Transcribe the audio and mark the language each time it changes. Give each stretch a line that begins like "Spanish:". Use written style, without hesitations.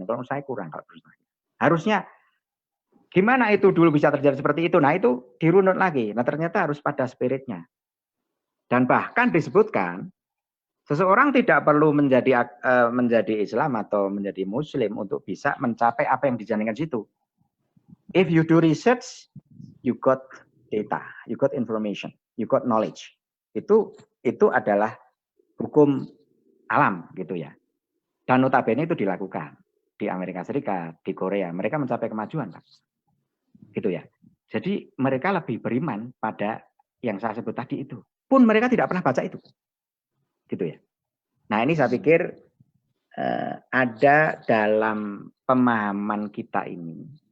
Indonesian: Kalau saya kurang kalau bernostalgia. Harusnya gimana itu dulu bisa terjadi seperti itu? Nah itu dirunut lagi. Nah ternyata harus pada spiritnya. Dan bahkan disebutkan seseorang tidak perlu menjadi Islam atau menjadi Muslim untuk bisa mencapai apa yang dijanjikan situ.
English: If you do research, you got data, you got information, you got knowledge.
Indonesian: Itu adalah hukum alam gitu ya. Dan notabene itu dilakukan di Amerika Serikat, di Korea, mereka mencapai kemajuan, Pak. Gitu ya. Jadi mereka lebih beriman pada yang saya sebut tadi itu. Pun mereka tidak pernah baca itu. Gitu ya. Nah, ini saya pikir ada dalam pemahaman kita ini.